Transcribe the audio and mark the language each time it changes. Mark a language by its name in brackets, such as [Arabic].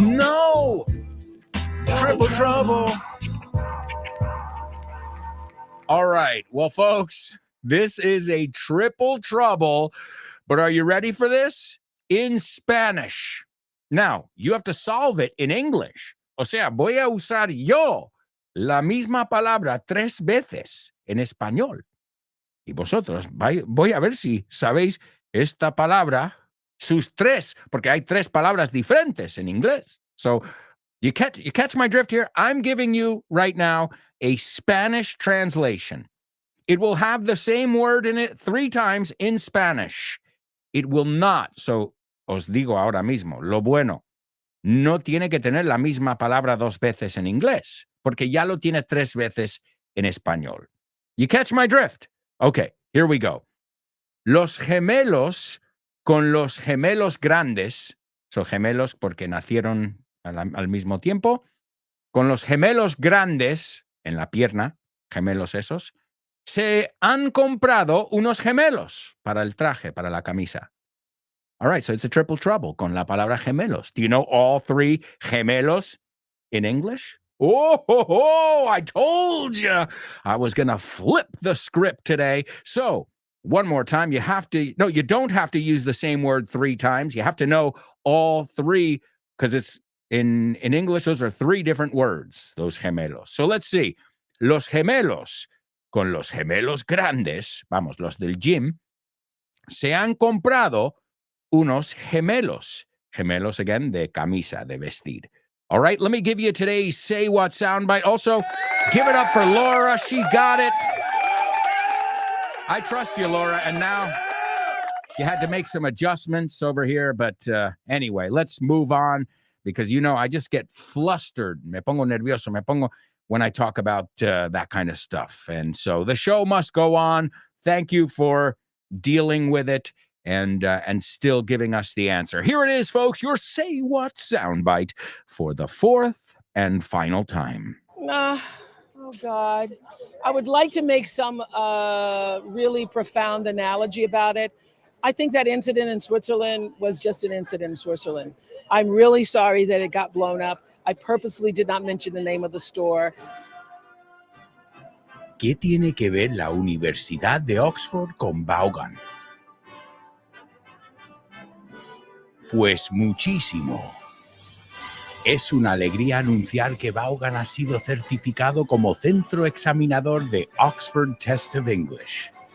[English] No. Triple trouble. All right. Well, folks, this is a triple trouble, but are you ready for this? In Spanish. Now, you have to solve it in English. [Spanish] O sea, voy a usar yo la misma palabra 3 veces en español. Y vosotros, voy a ver si sabéis esta palabra, sus 3, porque hay 3 palabras diferentes en inglés. [English] So, you catch my drift here? I'm giving you right now a Spanish translation. It will have the same word in it 3 times in Spanish. It will not. [Spanish] So, os digo ahora mismo, lo bueno, no tiene que tener la misma palabra 2 veces en inglés, porque ya lo tiene 3 veces en español. [English] You catch my drift? Okay, here we go. [Spanish] Los gemelos con los gemelos grandes, so gemelos porque nacieron al mismo tiempo, con los gemelos grandes en la pierna, gemelos esos, se han comprado unos gemelos para el traje, para la camisa. [English] All right, so it's a triple trouble [Spanish] con la palabra gemelos. [English] Do you know all 3 gemelos in English? Oh, I told you I was going to flip the script today. So, one more time, you don't have to use the same word 3 times. You have to know all 3, because it's in English, those are 3 different words, those gemelos. So let's see. [Spanish] Los gemelos con los gemelos grandes, vamos, los del gym, se han comprado unos gemelos. Gemelos, again, de camisa, de vestir. [English] All right, let me give you today's Say What soundbite. Also, give it up for Laura. She got it. I trust you, Laura, and now you had to make some adjustments over here, but anyway, let's move on because, I just get flustered. [Spanish] Me pongo nervioso, me pongo [English] when I talk about that kind of stuff. And so the show must go on. Thank you for dealing with it and still giving us the answer. Here it is, folks, your Say What soundbite for the fourth and final time. Oh, God. I would like to make some really profound analogy about it. I think that incident in Switzerland was just an incident in Switzerland. I'm really sorry that it got blown up. I purposely did not mention the name of the store. [Spanish] ¿Qué tiene que ver la Universidad de Oxford con Vaughan? Pues muchísimo. Es una alegría anunciar que Vaughan ha sido certificado como centro examinador de Oxford Test of English.